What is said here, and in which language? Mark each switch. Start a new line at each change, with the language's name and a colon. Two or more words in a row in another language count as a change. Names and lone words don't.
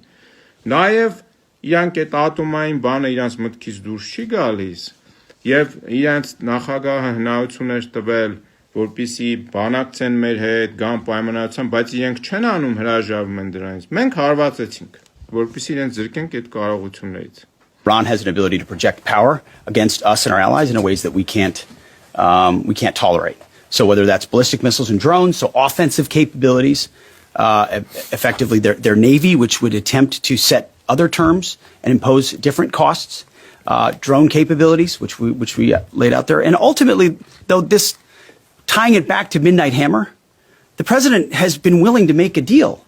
Armenian: նաև իրանք այդ ատոմային բանը իրանց մտքից դուրս չի գալիս, եւ իրանց նախագահը հնարավորություն էր տվել, որպեսզի բանակցեն մեր հետ, գան պայմանավորության, բայց իրենք չեն անում, հրաժարվում են դրանից։ Մենք հարվածեցինք, որպեսզի իրենց զրկենք այդ կարողություններից։
English: Iran has an ability to project power against us and our allies in ways that we can't tolerate. So whether that's ballistic missiles and drones, so offensive capabilities, effectively their navy, which would attempt to set other terms and impose different costs, drone capabilities, which we laid out there, and ultimately, though this tying it back to Midnight Hammer, the president has been willing to make a deal.